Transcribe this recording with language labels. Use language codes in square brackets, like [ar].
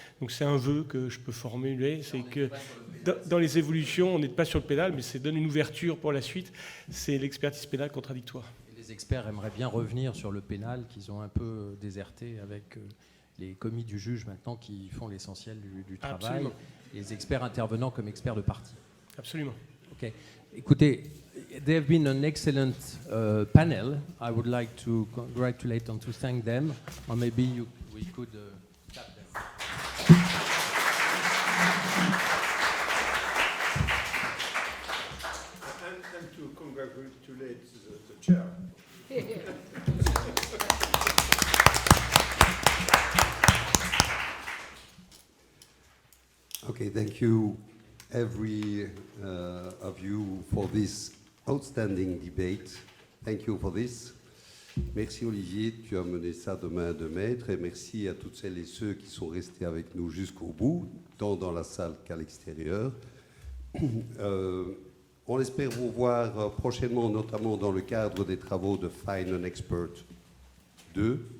[fr] Donc, c'est un vœu que je peux formuler. C'est que dans les évolutions, on n'est pas sur le pénal, mais ça donne une ouverture pour la suite. C'est l'expertise pénale contradictoire. Et les experts aimeraient bien revenir sur le pénal qu'ils ont un peu déserté avec les commis du juge maintenant qui font l'essentiel du travail. Absolument. Les experts intervenant comme experts de partie. Absolument. OK. Écoutez, [en] they have been an excellent panel. I would like to congratulate and to thank them. Or maybe we could tap them. And to congratulate the chair. Okay, thank you, every of you, for this outstanding debate. Thank you for this. [fr] Merci Olivier, tu as mené ça de main de maître, et merci à toutes celles et ceux qui sont restés avec nous jusqu'au bout, tant dans la salle qu'à l'extérieur. On espère vous voir prochainement, notamment dans le cadre des travaux de Find an Expert 2.